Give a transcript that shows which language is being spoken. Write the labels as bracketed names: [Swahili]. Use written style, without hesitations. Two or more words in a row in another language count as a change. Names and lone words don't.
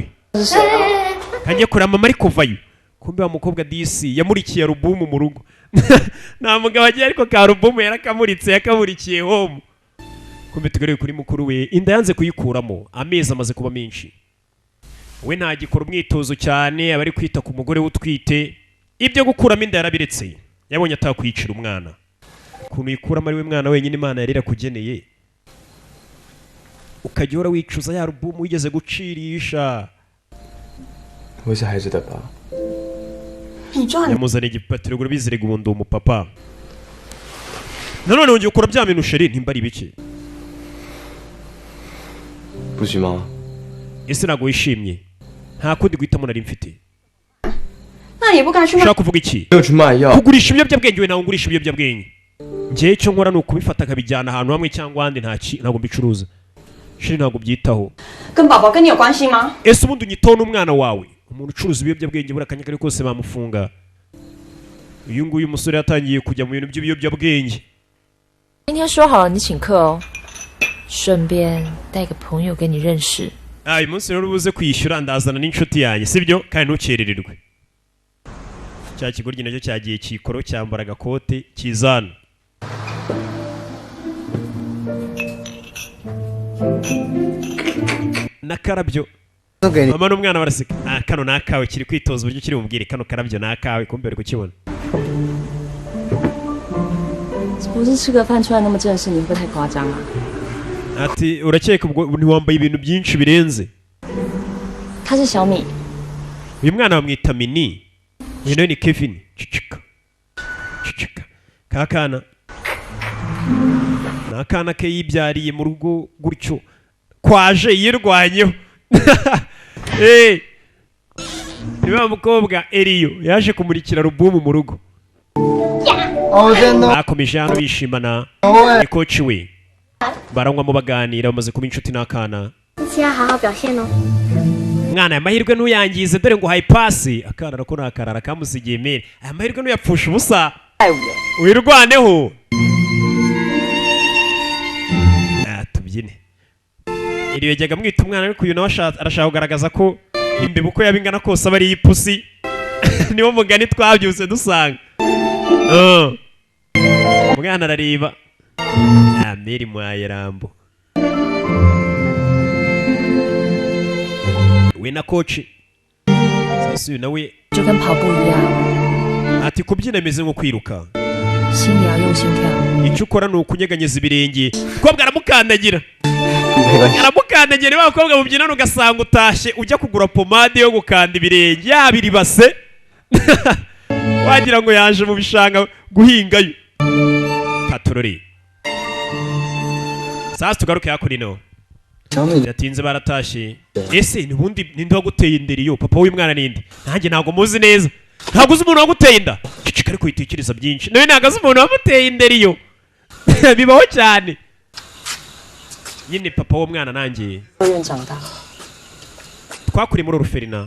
[Chinese] 是谁啊？ [Kinyarwanda] kanjye kureba mama ari kuvayo kumbe wa mukobwa disi yamurikiye alubumu mu rugo nta mugabo agiye ariko ka alubumu yarakamuritse yakamurikiye home kumbe tugaruye kuri mukuru we inda yanze kuyikuramo amezi amaze kuba menshi we ntagikora umwitozo cyane aba ari kwita ku mugore we utwite ibyo gukuramo inda yarabiretse yabonye atakwicira umwana ukuntu yikuramo ari we mwana wenyine Imana yari irakugeneye ukajya uhora wicuza ya alubumu wigeze gucirisha [Chinese] 我是孩子的爸。 [Kinyarwanda] yamuzaniye igipapuro ngo bizirega ubundi umupapa nanone wongeye ukora bya bintu sheri ntimba ari bike [Chinese] 不许吗？ [Kinyarwanda] ese ntabwo wishimye nta kundi guhitamo nari mfite [Chinese] 那也不该去卖。 [Kinyarwanda] ushaka kuvuga iki [Chinese] 没有去卖药， [Kinyarwanda] kugurisha ibiyobyabwenge we ntabwo ngurisha ibiyobyabwenge njyewe icyo nkora ni ukubifata akabijyana ahantu hamwe cyangwa ahandi ntabwo mbicuruza sheri ntabwo byitaho [Chinese] 跟宝宝跟你有关系吗？ [Kinyarwanda] ese ubundi unyitaho n'umwana wawe umuntu ucuruza ibiyobyabwenge buri akanya kari kose bamufunga uyu nguyu umusore yatangiye kujya mu bintu by'ibiyobyabwenge [Chinese] 今天说好了你请客哦，顺便带个朋友给你认识。 [Kinyarwanda] uyu munsi rero ubuze kwishyura ndazana n'inshuti yanjye sibyo kandi ntukerererwe cya kigoryi nacyo cyagiye kikoro cyambara agakote kizana n'akarabyo mama n'umwana baraseka kano ni akawe kiri kwitoza uburyo kiri bumubwire kano karabyo ni akawe kumbe bari kukibona [Chinese] 不是吃个饭出来那么正式，你会不会太夸张啊？ [Kinyarwanda] ati urakeka ubwo ntiwambaye ibintu byinshi birenze [Chinese] 他是小米， [Kinyarwanda] uyu mwana bamwita mini uyu nawe ni Kevin cicika cicika kakana ni akana ke yibyariye mu rugo gutyo kwaje yirwanyeho ni wa mukobwa Eliyo yaje kumurikira alubumu mu rugo bakomeje hano bishimana ni koci we baranywamo baganira bamaze kuba inshuti n'akana [Chinese] 这要好好表现哦。 [Kinyarwanda] mwana aya mahirwe ntuyangize dore ngo uhaye pasi akana nako ni akarara kamusigiye mere aya mahirwe ntuyapfusha ubusa wirwaneho tubyine iri yajyaga mwita umwana ariko uyu nawe arashaka kugaragaza ko imbeba uko yaba ingana kose aba ari iy'ipusi niwo mugani twabyutse dusanga umwana arareba meri mwaye rambo we na koci sasa uyu nawe [Chinese] 就跟跑步一样， [Kinyarwanda] ati kubyina bimeze nko kwiruka [Chinese] 心也要用心跳。 [Kinyarwanda] icyo ukora ni ukunyeganyeza ibirenge umukobwa aramukandagira aramukandagira niba abakobwa mubyinana ugasanga utashye ujya kugura pomade yo gukanda ibirenge yaba iribase wagira ngo yaje mu bishanga guhingayo patorori sasa tugaruke hakurino yatinze baratashye ese nubundi ninde waguteye inderi yo papa w'umwana ninde nanjye ntabwo muzi neza ntabwo uzi umuntu waguteye inda cicika ariko yitekereza byinshi nawe ntabwo azi umuntu wamuteye inderi yo bibaho cyane nyine papa w'umwana nanjye [Chinese] 幼儿园长大， [Kinyarwanda] twakuriye muri Ruferina